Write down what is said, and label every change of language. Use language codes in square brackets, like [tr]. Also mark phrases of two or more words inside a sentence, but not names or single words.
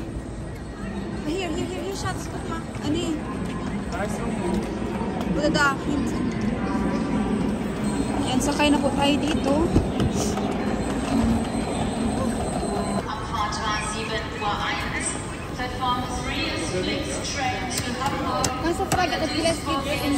[de] Hier, Schatz. Guck mal. Nee. Oder da, hinten. [tl] Yan, sakay na po tayo dito. [de] Am Fahrtweg 7 Uhr 1. [en] Platform 3 ist Flix Train to Hamburg. [de] Kannst du fragen, ob die Rest geht?